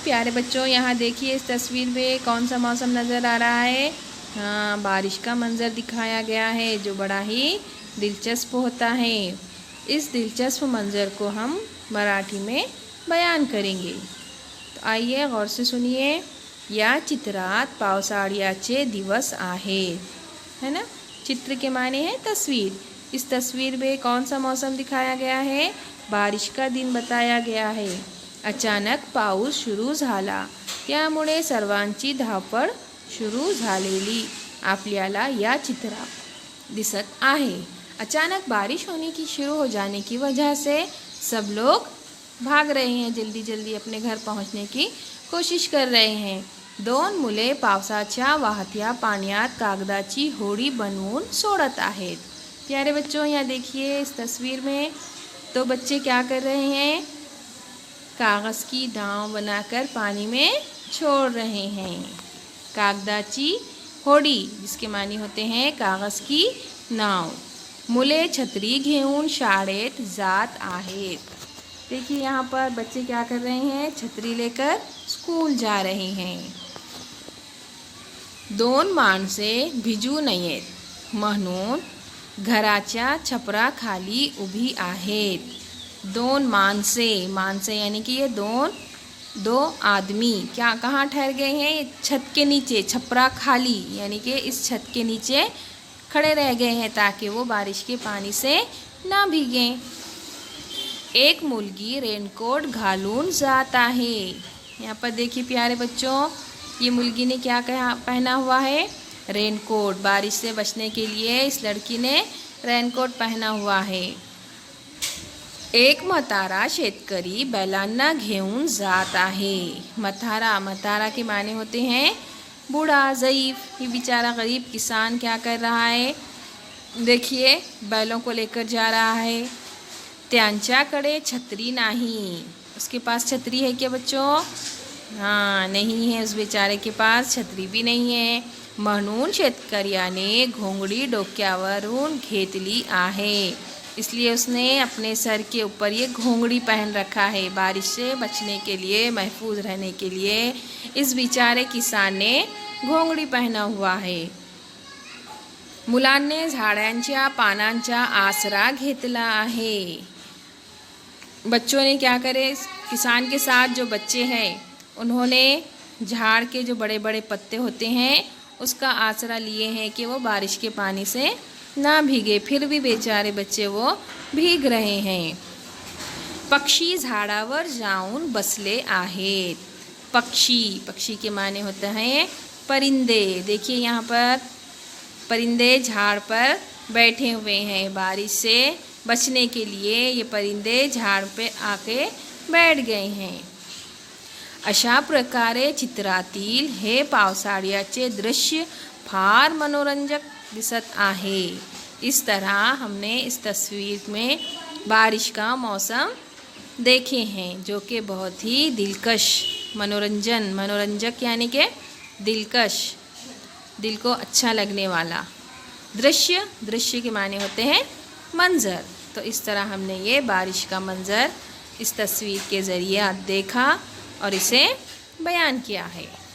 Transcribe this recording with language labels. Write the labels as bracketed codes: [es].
[hi] प्यारे बच्चों, यहाँ देखिए इस तस्वीर में कौन सा मौसम नज़र आ रहा है। हाँ, बारिश का मंज़र दिखाया गया है जो बड़ा ही दिलचस्प होता है। इस दिलचस्प मंज़र को हम मराठी में बयान करेंगे। तो आइए गौर से सुनिए। [mr] या चित्रात पावसाळ्याचे दिवस आहे, [hi] है ना। चित्र के माने हैं तस्वीर। इस तस्वीर में कौन सा मौसम दिखाया गया है? बारिश का दिन बताया गया है। [mr] अचानक पाऊस सुरू झाला, त्यामुळे सर्वांची धावपळ सुरू झालेली आपल्याला या चित्रात दिसत आहे। [hi] अचानक बारिश होने की शुरू हो जाने की वजह से सब लोग भाग रहे हैं, जल्दी जल्दी अपने घर पहुंचने की कोशिश कर रहे हैं। [mr] दोन मुले पावसाच्या वाहत्या पाण्यात कागदाची होडी बनवून सोडत आहेत। [hi] प्यारे बच्चों, यहाँ देखिए इस तस्वीर में तो बच्चे क्या कर रहे हैं? कागज़ की नाव बनाकर पानी में छोड़ रहे हैं। [mr] कागदाची होडी [hi] जिसके मानी होते हैं कागज़ की नाव। [mr] मुले छत्री घेऊन शाळेत जात आहेत। [hi] देखिए यहाँ पर बच्चे क्या कर रहे हैं? छतरी लेकर स्कूल जा रहे हैं। [mr] दोन माणसे भिजू नयेत म्हणून घराच्या छपराखाली उभी आहेत। दोन माणसे [hi] यानी कि ये दो आदमी क्या कहाँ ठहर गए हैं? छत के नीचे, छपरा खाली यानी कि इस छत के नीचे खड़े रह गए हैं ताकि वो बारिश के पानी से ना भीगें। [mr] एक मुलगी रेनकोट घालून जात आहे। [hi] यहाँ पर देखिए प्यारे बच्चों, ये मुलगी ने क्या पहना हुआ है? रेनकोट। बारिश से बचने के लिए इस लड़की ने रेनकोट पहना हुआ है। [mr] एक म्हातारा शेतकरी बैलांना घेऊन जात आहे। [hi] म्हातारा के माने होते हैं बूढ़ा, ज़ईफ़। ये बेचारा गरीब किसान क्या कर रहा है? देखिए बैलों को लेकर जा रहा है। [mr] त्यांच्याकडे छतरी नाही। [hi] उसके पास छतरी है क्या बच्चों? हाँ, नहीं है, उस बेचारे के पास छतरी भी नहीं है। [mr] म्हणून शेतकऱ्याने घोंगडी डोक्यावरून घेतली आहे। [hi] इसलिए उसने अपने सर के ऊपर ये घोंगड़ी पहन रखा है। बारिश से बचने के लिए, महफूज रहने के लिए इस बेचारे किसान ने घोंगड़ी पहना हुआ है। [mr] मुलांनी झाडांच्या पानांचा आसरा घेतला आहे। [hi] बच्चों ने क्या करे? किसान के साथ जो बच्चे हैं उन्होंने झाड़ के जो बड़े बड़े पत्ते होते हैं उसका आसरा लिए हैं कि वो बारिश के पानी से ना भीगे। फिर भी बेचारे बच्चे वो भीग रहे हैं। [mr] पक्षी झाडावर जाऊन बसले आहेत। [hi] पक्षी के माने होते हैं परिंदे। देखिए यहाँ पर परिंदे झाड़ पर बैठे हुए हैं। बारिश से बचने के लिए ये परिंदे झाड़ पे आके बैठ गए हैं। [mr] अशा प्रकारे चित्रातील हे पावसाळ्याचे दृश्य फार मनोरंजक दिसत आहे। [hi] इस तरह हमने इस तस्वीर में बारिश का मौसम देखे हैं जो कि बहुत ही दिलकश, मनोरंजक यानी कि दिलकश, दिल को अच्छा लगने वाला। दृश्य के माने होते हैं मंज़र। तो इस तरह हमने ये बारिश का मंज़र इस तस्वीर के ज़रिए देखा और इसे बयान किया है।